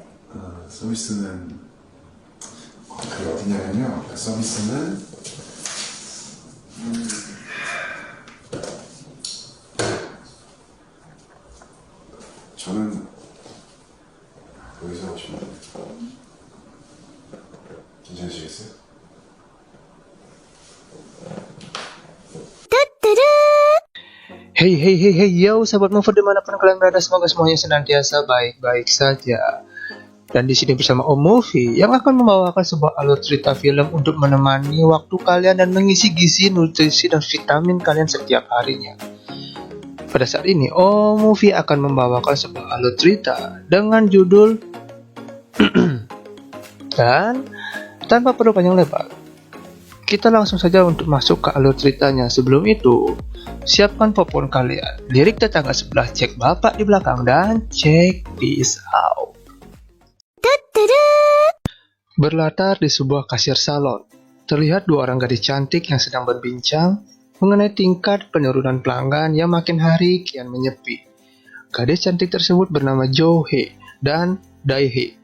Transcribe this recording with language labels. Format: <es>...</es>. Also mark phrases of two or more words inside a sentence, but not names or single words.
<ko>서비스는, 그게 어디냐면요. 그 서비스는, 저는 여기서 하고 싶은데. 괜찮으시겠어요?</ko> <id>Hey hey hey hey yo sahabat Mover dimanapun kalian berada, semoga semuanya senantiasa baik-baik saja. Dan di sini bersama Om Movie yang akan membawakan sebuah alur cerita film untuk menemani waktu kalian dan mengisi gizi, nutrisi dan vitamin kalian setiap harinya. Pada saat ini Om Movie akan membawakan sebuah alur cerita dengan judul dan tanpa perlu panjang lebar, kita langsung saja untuk masuk ke alur ceritanya. Sebelum itu, siapkan popcorn kalian, lirik tetangga sebelah, cek bapak di belakang, dan</id> <en>check this out.</en> <id>Berlatar di sebuah kasir salon, terlihat dua orang gadis cantik yang sedang berbincang mengenai tingkat penurunan pelanggan yang makin hari kian menyepi. Gadis cantik tersebut bernama Jo-hee dan Dae-hee.</id>